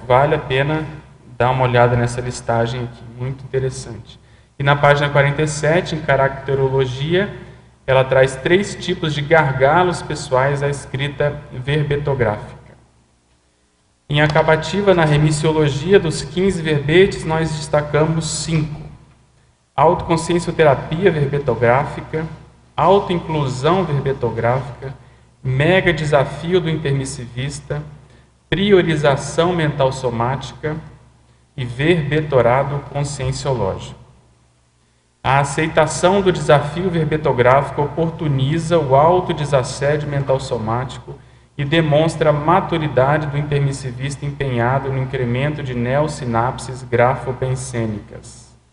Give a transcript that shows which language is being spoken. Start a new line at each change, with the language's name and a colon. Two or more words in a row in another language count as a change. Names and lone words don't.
Portuguese: Vale a pena dar uma olhada nessa listagem aqui, muito interessante. E na página 47, em caracterologia, ela traz 3 tipos de gargalos pessoais à escrita verbetográfica. Em acabativa, na remissiologia dos 15 verbetes, nós destacamos 5. Autoconsciencioterapia verbetográfica, autoinclusão verbetográfica, mega desafio do intermissivista, priorização mental somática e verbetorado conscienciológico. A aceitação do desafio verbetográfico oportuniza o autodesassédio mental somático e demonstra a maturidade do intermissivista empenhado no incremento de neosinapses grafopensênicas.